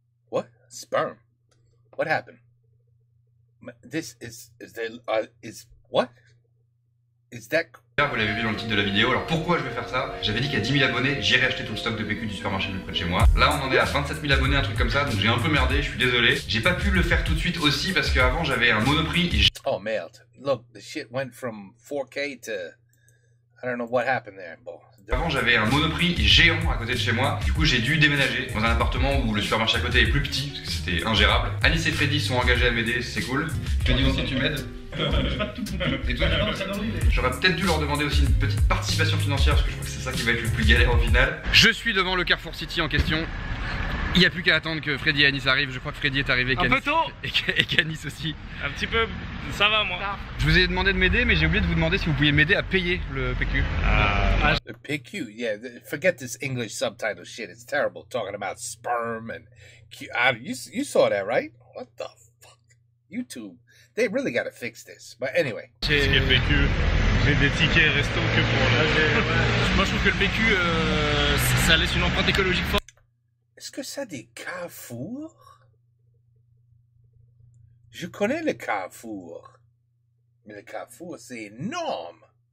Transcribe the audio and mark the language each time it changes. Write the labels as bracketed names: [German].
[English] moi. What? Sperm? What happened? This is what? Is that... [French] Vous l'avez vu dans le titre de la vidéo, alors pourquoi je vais faire ça? J'avais dit qu'à 10 000 abonnés, j'irai acheter tout le stock de PQ du supermarché le plus près de chez moi. Là on en est à 27 000 abonnés, un truc comme ça, donc j'ai un peu merdé, je suis désolé. J'ai pas pu le faire tout de suite aussi parce qu'avant j'avais un Monoprix et oh merde, [English] look, the shit went from 4K to... I don't know what happened there. [French] Bon. Avant j'avais un Monoprix géant à côté de chez moi, du coup j'ai dû déménager dans un appartement où le supermarché à côté est plus petit, parce que c'était ingérable. Anis et Freddy sont engagés à m'aider, c'est cool. Je te dis aussi tu m'aides. Et toi, j'aurais peut-être dû leur demander aussi une petite participation financière parce que je crois que c'est ça qui va être le plus galère au final. Je suis devant le Carrefour City en question. Il n'y a plus qu'à attendre que Freddy et Anis arrivent. Je crois que Freddy est arrivé un peu tôt et qu'Anis aussi. Un petit peu, ça va moi. Je vous ai demandé de m'aider mais j'ai oublié de vous demander si vous pouviez m'aider à payer le PQ. [English] The PQ, yeah, forget this English subtitle shit. It's terrible talking about sperm and Q. You saw that, right? What the fuck? YouTube. They really gotta fix this. But anyway. [French] J'ai des tickets resto que pour le... Moi je trouve que le PQ, ça laisse une empreinte écologique forte. Est-ce que ça a des Carrefour? Je connais le Carrefour. Mais le Carrefour, c'est énorme.